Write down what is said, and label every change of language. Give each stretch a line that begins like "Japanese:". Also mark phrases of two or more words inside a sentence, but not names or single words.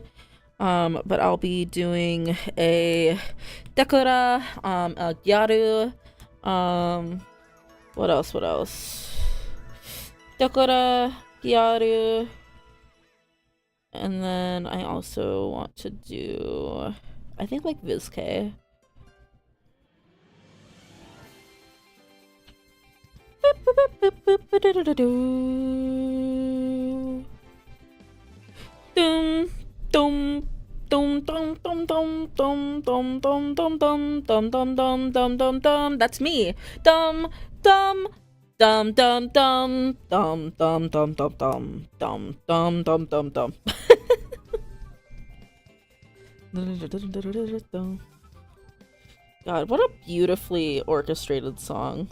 English: But I'll be doing a Dekura, a Gyaru, what else? Dekura, Gyaru, and then I also want to do, I think, like Vizkei. Dum dum dum dum dum dum dum dum dum dum dum dum dum dum dum dum. That's me. Dum dum dum dum dum dum dum dum dum dum dum dum dum dum. God, what a beautifully orchestrated song.